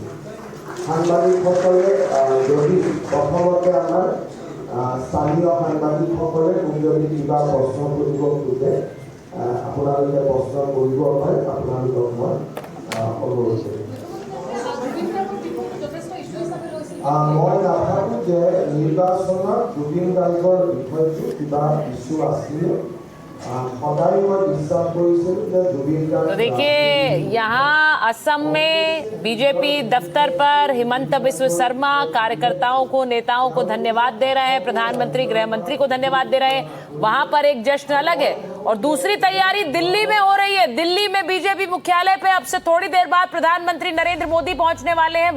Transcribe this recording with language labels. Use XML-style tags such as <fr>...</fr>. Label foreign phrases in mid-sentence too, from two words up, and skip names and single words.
<as>সাংবাদিকসকলে যদি প্ৰথমতে আমাৰ স্থানীয় সাংবাদিকসকলে যদি কিবা প্ৰশ্ন কৰিব খোজে আপোনালোকে প্ৰশ্ন কৰিব পাৰে। আপোনালোকক মই অনুৰোধ কৰিম। মই নাভাবোঁ যে নিৰ্বাচনত জুবিন গাৰ্গৰ বিষয়টো কিবা ইছ্যু আছিলে। সদায় মই বিশ্বাস কৰিছিলোঁ যে জুবিন গাৰ্গ।</as> <hi>तो देखिए यहाँ असम में बीजेपी दफ्तर पर हेमंत बिस्व शर्मा कार्यकर्ताओं को, नेताओं को धन्यवाद दे रहे हैं। प्रधानमंत्री, गृह मंत्री को धन्यवाद दे रहे हैं। वहां पर एक जश्न अलग है। और दूसरी तैयारी दिल्ली में हो रही है। दिल्ली में बीजेपी मुख्यालय पे अब से थोड़ी देर बाद प्रधानमंत्री नरेंद्र मोदी पहुंचने वाले हैं।</hi>